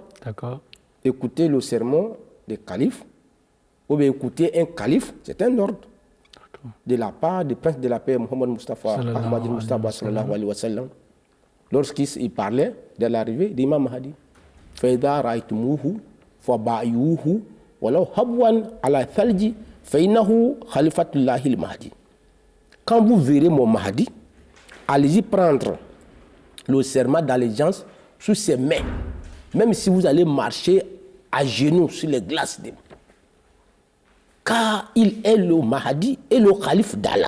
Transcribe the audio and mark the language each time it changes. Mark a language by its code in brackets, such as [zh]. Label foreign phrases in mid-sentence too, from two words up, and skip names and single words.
[fr] D'accord. Écouter le sermon des califes, ou bien écouter un calife, c'est un ordre. De la part du prince de la paix, Mohammed Mustafa, Ahmad Mustafa [ar] صلى الله عليه وسلم, [fr] lorsqu'il parlait de l'arrivée d'Imam Mahdi. [ar] فإذا رأيتموه فبايعوه ولو حبوا على الثلج فإنه خليفة الله المهدي. [fr] Quand vous verrez mon Mahdi, allez-y prendre le serment d'allégeance sous ses mains, même si vous allez marcher à genoux sur les glaces des... Car il est le Mahdi et le calife d'Allah.